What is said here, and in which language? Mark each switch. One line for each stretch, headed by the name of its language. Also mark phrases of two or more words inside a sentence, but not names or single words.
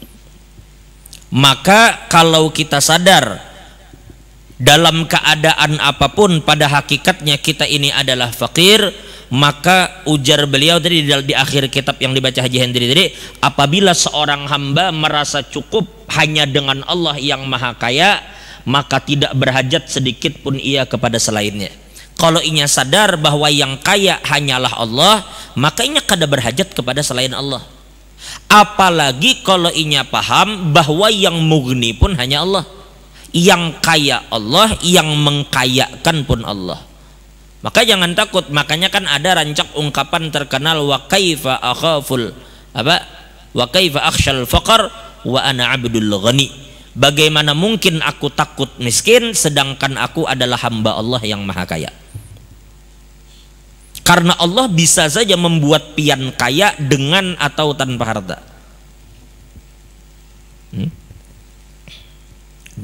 Indonesian: Maka kalau kita sadar dalam keadaan apapun pada hakikatnya kita ini adalah fakir, maka ujar beliau tadi di akhir kitab yang dibaca Haji Hendri tadi, apabila seorang hamba merasa cukup hanya dengan Allah yang maha kaya, maka tidak berhajat sedikit pun ia kepada selainnya.
Banjar: Kalau inya sadar bahwa yang kaya hanyalah Allah, maka inya kada berhajat kepada selain Allah. Apalagi kalau inya paham bahwa yang mugni pun hanya Allah, yang kaya Allah, yang mengkayakan pun Allah.
Indonesian: Maka jangan takut. Makanya kan ada rancak ungkapan terkenal,
Arabic: وكيف أخاف
Indonesian: apa?
Arabic: وكيف أخشى الفقر وأنا عبد الغني.
Indonesian: Bagaimana mungkin aku takut miskin sedangkan aku adalah hamba Allah yang maha kaya.
Banjar: Karena Allah bisa saja membuat pian kaya dengan atau tanpa harta.